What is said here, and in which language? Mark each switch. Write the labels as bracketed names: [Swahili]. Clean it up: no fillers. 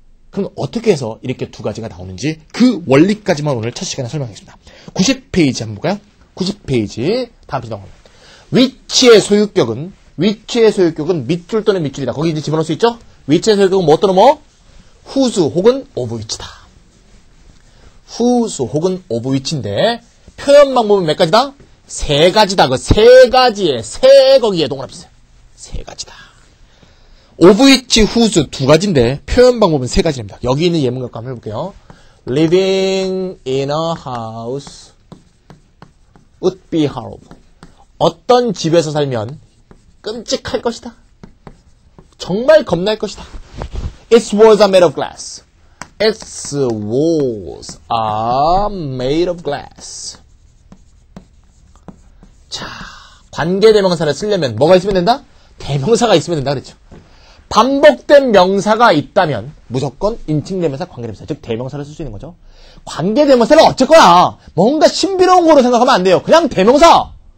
[Korean] 그럼 어떻게 해서 이렇게 두 가지가 나오는지 그 원리까지만 오늘 첫 시간에 설명하겠습니다. 90페이지 한번 볼까요? 90페이지 다음 페이지 넘어가면 위치의 소유격은 밑줄 또는 밑줄이다. 거기 이제 집어넣을 수 있죠? 위치의 소유격은 뭐 또는 뭐? whose 혹은 of which다. whose 혹은 of which인데 표현 방법은 몇 가지다? 세 가지다. 그 세 가지에 세 거기에 동그라미 있어요. 세 가지다. of which, whose 두 가지인데 표현 방법은 세 가지입니다. 여기 있는 예문 갖고 한번 해볼게요. [English] Living in a house would be horrible. [Korean] 어떤 집에서 살면 끔찍할 것이다. 정말 겁날 것이다. [English] Its walls are made of glass. Its walls are made of glass. [Korean] 자, 관계대명사를 쓰려면 뭐가 있으면 된다? 대명사가 있으면 된다 그랬죠. 반복된 명사가 있다면 무조건 인칭대명사, 관계대명사, 즉 대명사를 쓸 수 있는 거죠. 관계대명사는 어쨌거나 뭔가 신비로운 거로 생각하면 안 돼요. 그냥 대명사.